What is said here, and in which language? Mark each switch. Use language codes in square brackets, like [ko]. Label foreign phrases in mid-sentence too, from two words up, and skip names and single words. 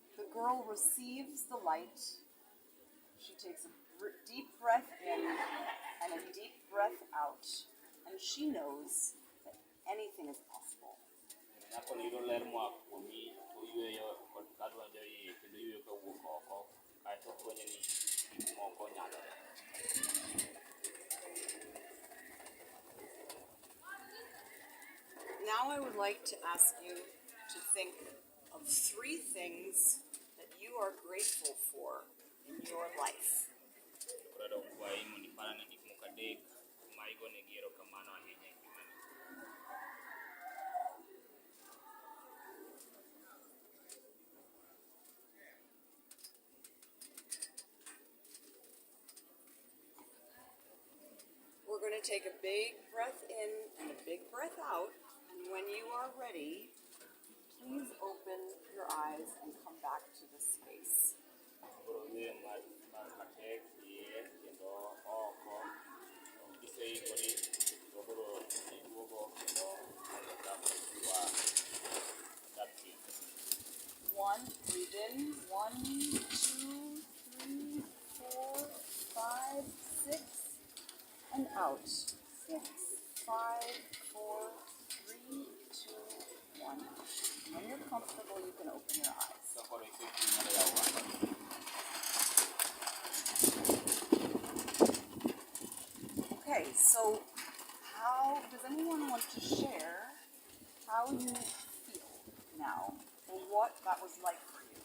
[en] girl receives the light. She takes a deep breath in and a deep breath out, and she knows that anything is possible. [luo] Nyako ni yudo ler moa kuomi, oyueyo kod kadonjo iye kendo oyueyo kawuok oko, kaeto fwenyo ni gik moko nyalore. [en] Now I would like to ask you to think of 3 things that you are grateful for in your life. [luo] Koro kwayi mondo iparane gik moko 3 ma igonegi erokamano ahinya e ngimani. [en] We're going to take a big breath in and a big breath out. And when you are ready, please open your eyes and come back to the space. [luo] Koro yweyo matek iye kendo oko, kiseikori to koro iduogo kendo dak piny. [en] 1, breathe in. 1, 2, 3, 4, 5, 6, and out. 6, 5, 4, 3, 2, 1. When you're comfortable, you can open your eyes. [luo] So koro isechiemo yawo wang'i. [en] Okay, so how does anyone want to share how you feel now or what that was like for you?